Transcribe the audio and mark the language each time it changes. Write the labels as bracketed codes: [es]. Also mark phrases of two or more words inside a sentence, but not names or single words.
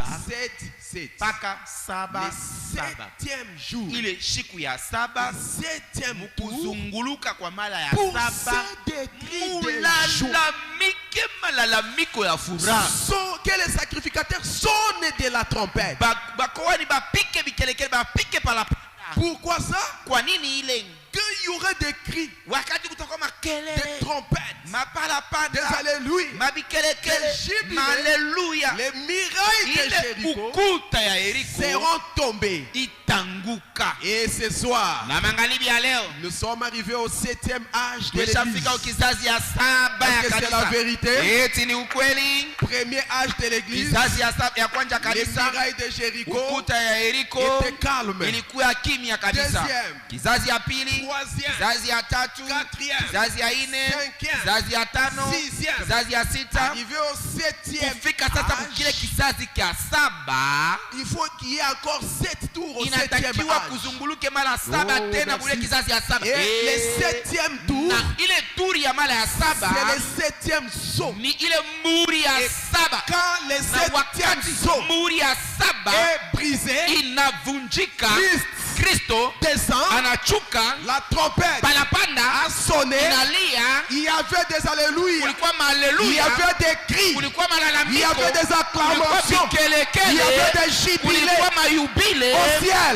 [sw] paka saba saba. Ile siku ya saba mukuzunguluka kwa mara ya saba mulalamike malalamiko ya furaha. [fr] Que les sacrificateurs sonnent de la trompette. [sw] Bakowani bapike bikelekele bapike pala. [fr] Pourquoi ça? [sw] Kwa nini ile? [fr] Qu'il y aurait des cris, des trompettes, des alléluia, alléluia. Les murailles de Jéricho seront tombées. Et ce soir, nous sommes arrivés au 7e âge de l'église. Est-ce que c'est la vérité? Premier âge de l'église, les murailles de Jéricho étaient calmes. Deuxième, [sw] kizazi ya tatu, kizazi ya ine, kizazi ya tano, kizazi ya sita. [fr] Arrivé au 7e [sw] kufika sasa kile kizazi kia saba, [fr] il faut qu'il y ait encore 7 tours au 7e [sw] inatakiwa [fr] âge. [sw] kuzunguluke mara saba tena kule kizazi ya saba. [fr] Et le 7e tour, [sw] na ile turi ya mara ya saba, [fr] c'est le 7e saut. [sw] Ni ile muri ya saba. [fr] Quand le 7e saut [sw] muri ya saba [fr] est brisé, [sw] inavunjika, Kristo [fr] descend, [sw] anachuka, [fr] la trompette [sw] palapanda [fr] a sonné, [sw] inalia, [fr] il y avait des alléluia, il y avait des cris, il y avait des acclamations, il y avait des jubilés au ciel.